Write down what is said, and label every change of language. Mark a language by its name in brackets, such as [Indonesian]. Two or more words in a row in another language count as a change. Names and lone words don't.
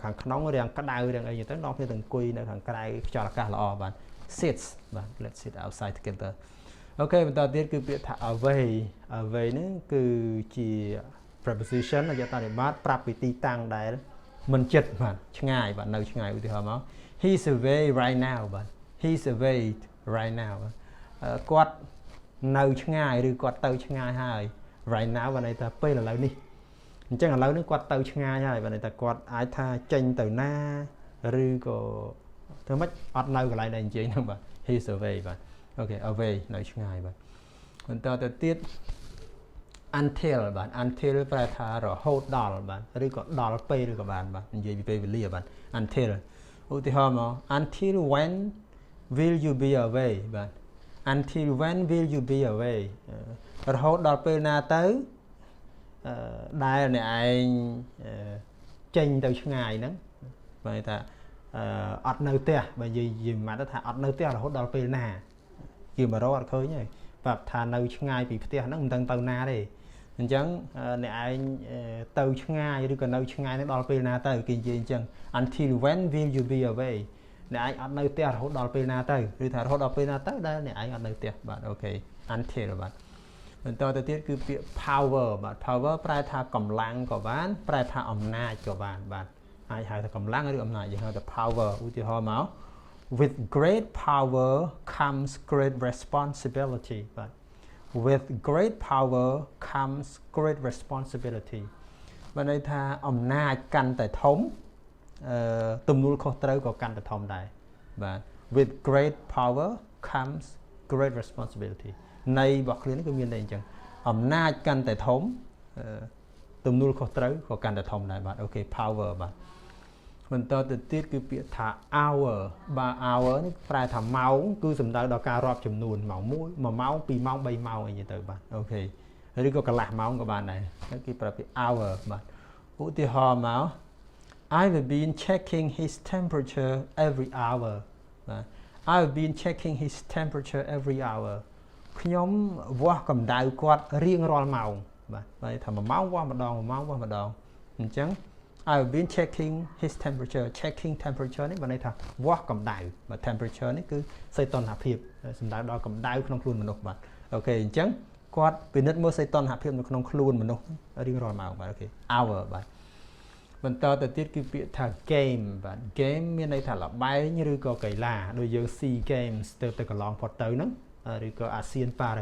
[Khmer] ខាងក្នុងរាងក្តៅរាងអីចឹងទៅនាំគ្នាទៅអង្គុយនៅខាងក្រៅខ្យល់អាកាសល្អបាទ sits បាទ [English] let's sit outside together [Khmer] អូខេបន្តទៀតគឺ ពាក្យថា away ហ្នឹងគឺជា preposition អយតានិបាតប្រាប់ពីទីតាំងដែលមិនជិតបាទឆ្ងាយបាទនៅឆ្ងា យឧទាហរណ៍មក [English] he's away right now [Khmer] បាទ [English] he's away right now [Khmer] គាត់នៅឆ្ងាយឬគាត់ទៅឆ្ងាយហើយ [English] right now [Khmer] បានន័យថាពេលឥឡូវនេះអញ្ចឹងឥឡូវនេះគាត់ទៅឆ្ងាយហើយបានន័យថាគាត់អាចថាចេញទៅណាឬក៏ធ្វើម៉េចអត់នៅកន្លែងដែលនិយាយហ្នឹងបាទ [English] he's away [Khmer] បាទអូខេ away នៅឆ្ងាយបាទបន្តទៅទៀត until បាទ until ប្រែថារហូតដល់បាទឬក៏ដល់ពេលឬក៏បានបាទនិយាយពីពេលវេលាបាទ until ឧទាហរណ៍មក [English] until when will you be away [Khmer] បាទ [English] until when will you be away [Khmer] រហូតដល់ពេលណាទៅដែលអ្នកឯងចេញទៅឆ្ងាយហ្នឹងបាទថាអត់នៅផ្ទះបើនិយាយមកថាអត់នៅផ្ទះរហូត ដល់ពេលណាជា100អត់ឃើញទេប្រាប់ថានៅឆ្ងាយពីផ្ទះហ្នឹងមិនដឹងទៅណាទេអញ្ចឹងអ្នកឯងទៅឆ្ងាយឬក៏នៅឆ្ងាយហ្នឹងដល់ពេលណាទៅគេនិយាយអញ្ចឹង [English] until when will you be away [Khmer] អ្នកឯងអត់នៅផ្ទះរហូតដល់ពេលណាទៅ ឬថារហូតដល់ពេលណាទៅដែលអ្នកឯងអត់នៅផ្ទះបាទអូខេ until បាទបន្តទៅទៀតគឺពាក្យ power បាទ power ប្រែថាកម្លាំងក៏បានប្រែថាអំណាចក៏បានបាទអាចហៅថាកម្លាំង ឬអំណាចយើងហៅថា power ឧទាហរណ៍មក [English] with great power comes great responsibility [Khmer] បាទ [English] with great power comes great responsibility [Khmer] បានន័យថាអំណាចកាន់តែ ធំទំនួលខុសត្រូវក៏កាន់តែធំដែរបាទ [English] with great power comes great responsibility [Khmer] នៃរបស់ខ្លួនគឺមានន័យអញ្ចឹង អំណាចកាន់តែធំទំនួលខុសត្រូវក៏កាន់តែធំដែរបាទអូខេ power បាទបន្តទៅទៀតគឺពាក្យថា hour បាទ hour នេះប្រែថាម៉ោងគឺសំដៅដល់ការរាប់ចំនួនម៉ោង1 1ម៉ោង2ម៉ោង3ម៉ោងអីទៅបាទអូខេឬក៏កន្លះម៉ោងក៏បានដែរគេប្រើពាក្យ hour បាទឧទាហរណ៍មក [English] I've been checking his temperature every hour [Khmer] បាទ [English] I've been checking his temperature every hour [Khmer] ខ្ញុំវាស់កម្ដៅគាត់រៀងរាល់ម៉ោងបាទបើថា1ម៉ោងវាស់ម្ដង1ម៉ោងវាស់ម្ដងអញ្ចឹង [English] I've been checking his temperature checking temperature [Khmer] នេះបានន័យថាវាស់កម្ដៅបាទ temperature នេះគឺសីតុណ្ហភាពសំដៅដល់កម្ដៅក្នុងខ្លួនមនុស្សបាទអូ ខេអញ្ចឹងគាត់ពិនិត្យមើលសីតុណ្ហភាពនៅក្នុងខ្លួនមនុស្សរៀងរាល់ម៉ោងបាទអូខេ hour បាទបន្តទៅទៀតគឺពាក្យថា game បាទ game មានន័យថាល្បែងឬក៏កីឡាដូចយើង SEA Games ទៅកន្លងផុតទៅហ្នឹងឬក៏ ASEAN Para